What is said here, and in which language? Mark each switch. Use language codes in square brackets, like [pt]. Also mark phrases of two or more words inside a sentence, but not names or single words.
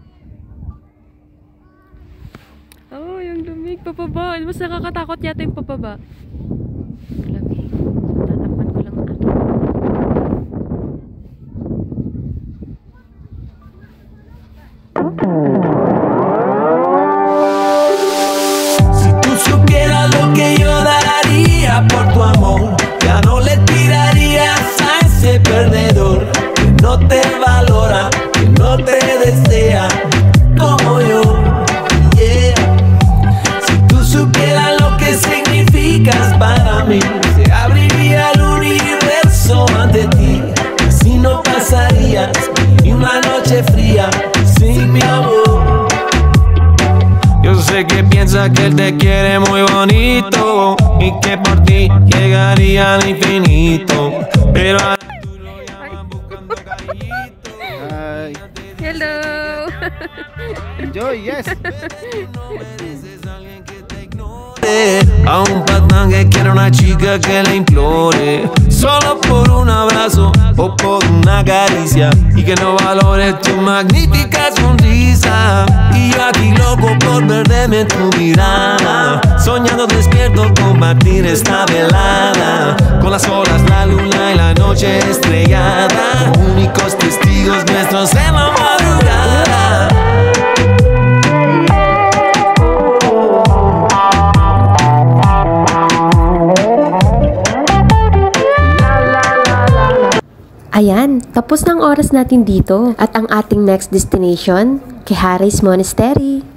[tl] Oh, yung lamig. Pababa. Mas nakakatakot yata yung pababa. Lamig. Tatakpan ko lang ang akin. [es] Si tú supieras lo que yo daría por tu amor, ya no le tirarías a ese perdedor que no te valora, que no te desea como yo. Yeah. Si tú supieras lo que significas para mí, se abriría el universo ante ti. Así no pasarías ni una noche fría sin mi amor. Yo sé que piensa que él te quiere muy bonito y que por ti llegaría al infinito, pero a tú lo llamas buscando cariñito. [en] Hi. Hello! Enjoy, yes. [es] A un patán que quiere una chica que le implore, solo por un abrazo o por una caricia, y que no valore tu magnífica sonrisa. Y yo aquí loco por perderme en tu mirada, soñando despierto compartir esta velada, con las horas, la luna y la noche estrellada, únicos testigos nuestros en la madrugada. [tl] Ayan, tapos ng oras natin dito at ang ating [en] next destination, [tl] Quehares Monastery.